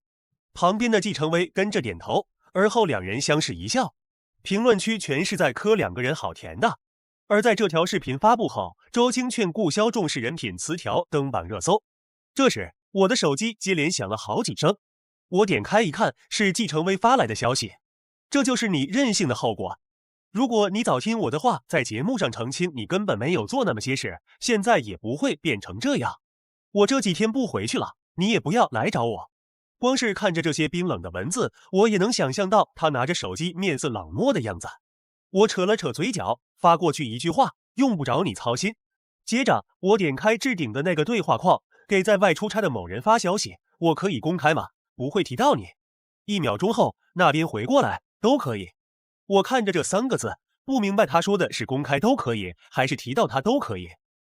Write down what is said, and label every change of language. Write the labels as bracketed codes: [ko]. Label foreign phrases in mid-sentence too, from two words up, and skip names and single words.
[zh] 旁邊的季承威跟着點頭，而後兩人相視一笑。評論區全是在磕兩個人好甜的。而在這條視頻發布後，周青勸顧蕭重視人品詞條登榜熱搜。這時，我的手機接連響了好幾聲，我點開一看，是季承威發來的消息。這就是你任性的後果。如果你早聽我的話，在節目上澄清你根本沒有做那麼些事，現在也不會變成這樣。我這幾天不回去了，你也不要來找我。光是看着這些冰冷的文字，我也能想象到他拿着手機面色冷漠的樣子。我扯了扯嘴角，發過去一句話：用不着你操心。接着，我點開置頂的那個對話框，給在外出差的某人發消息：我可以公開嗎？不會提到你。1秒鐘後，那邊回過來：都可以。我看着這3個字，不明白他說的是公開都可以，還是提到他都可以。